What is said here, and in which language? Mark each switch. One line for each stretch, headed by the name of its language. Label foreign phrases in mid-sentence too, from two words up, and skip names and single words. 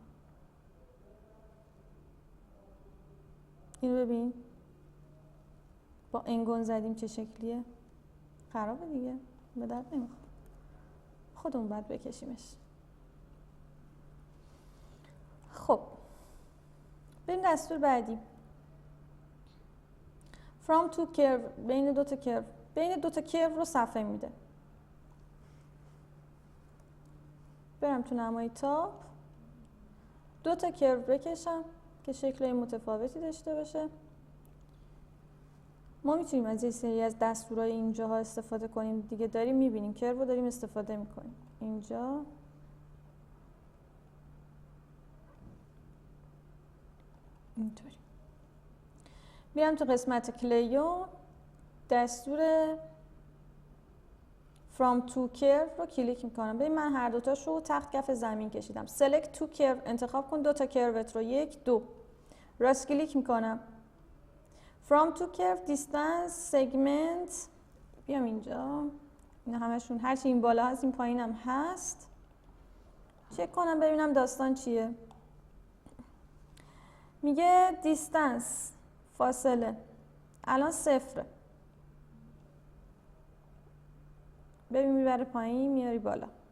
Persian: اینو ببین با انگون زدیم چه شکلیه. خرابه دیگه، به درد نمیخوره، خودمون باید بکشیمش. خب بریم دستور بعدی.
English: from to curve،
Persian: بین دو تا کرو رو صفحه میده. برم تو نمای تاپ، 2 تا کرو بکشم که شکل متفاوتی داشته باشه. ما میتونیم از یه سری از دستورهای اینجاها استفاده کنیم دیگه، داریم میبینیم کرو رو داریم استفاده میکنیم. اینجا اینطوری میرم تو قسمت کلیو، دستور
English: from to curve
Persian: رو کلیک میکنم. ببین من هر دوتاش رو تحت کف زمین کشیدم.
English: select to curve
Persian: انتخاب کن 2 تا کروت رو، 1 2 راست کلیک میکنم.
English: from to curve distance segment،
Persian: بیام اینجا، اینا همشون هرچی این بالا هست این پایین هم هست. چک کنم ببینم داستان چیه. میگه دیستنس، فاصله الان 0. ببین میبره پایین میاری بالا.